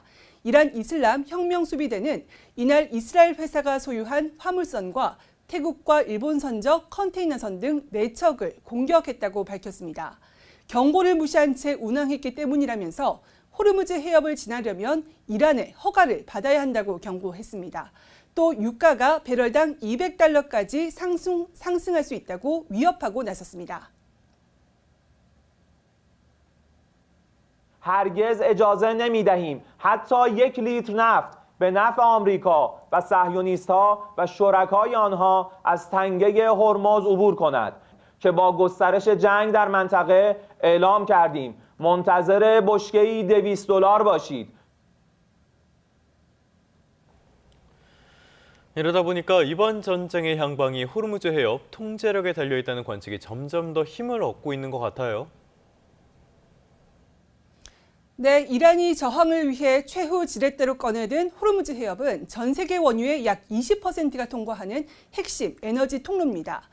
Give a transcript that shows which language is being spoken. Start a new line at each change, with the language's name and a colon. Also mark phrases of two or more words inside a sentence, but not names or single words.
Korean: 이란 이슬람 혁명수비대는 이날 이스라엘 회사가 소유한 화물선과 태국과 일본 선적 컨테이너선 등 4척을 공격했다고 밝혔습니다. 경고를 무시한 채 운항했기 때문이라면서 호르무즈 해협을 지나려면 이란의 허가를 받아야 한다고 경고했습니다. 또 유가가 배럴당 200달러까지 상승할 수 있다고 위협하고 나섰습니다.
Persian: هرگز اجازه نمی‌دهیم حتی 1 لیتر نفت به نفع آمریکا و صهیونیست‌ها و شرکای آنها از تنگه هرمز عبور کند که با گسترش جنگ در منطقه اعلام کردیم منتظر بشکه‌ای $200 باشید.
Korean: 이러다 보니까 이번 전쟁의 향방이 호르무즈 해협 통제력에 달려있다는 관측이 점점 더 힘을 얻고 있는 것 같아요. 네, 이란이 저항을 위해 최후 지렛대로 꺼내든 호르무즈 해협은 전 세계 원유의 약 20%가 통과하는 핵심 에너지 통로입니다.